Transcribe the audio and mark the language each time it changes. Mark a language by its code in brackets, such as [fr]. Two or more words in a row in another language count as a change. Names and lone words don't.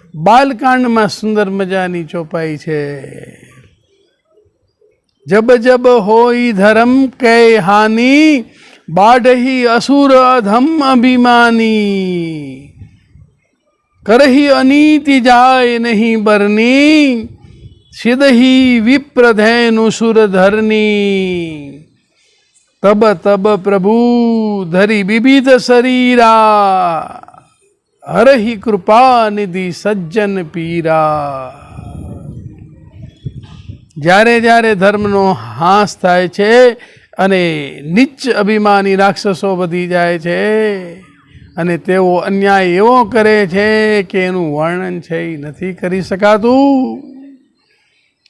[gu] બાલકાંડમાં સુંદર મજાની ચોપાઈ છે। [awa] जब जब होई धर्म के हानि बाढ़ही असुर अधम अभिमानी करही अनीति जाय नहीं बरनी सिदही विप्रधेनु सुर धरनी तब तब प्रभु धरी विविध शरीरा हरहि कृपा निधि सज्जन पीरा। [gu] જ્યારે જ્યારે ધર્મનો હાસ થાય છે અને નીચ અભિમાની રાક્ષસો વધી જાય છે અને તેઓ અન્યાય એવો કરે છે કે એનું વર્ણન છે એ નથી કરી શકાતું।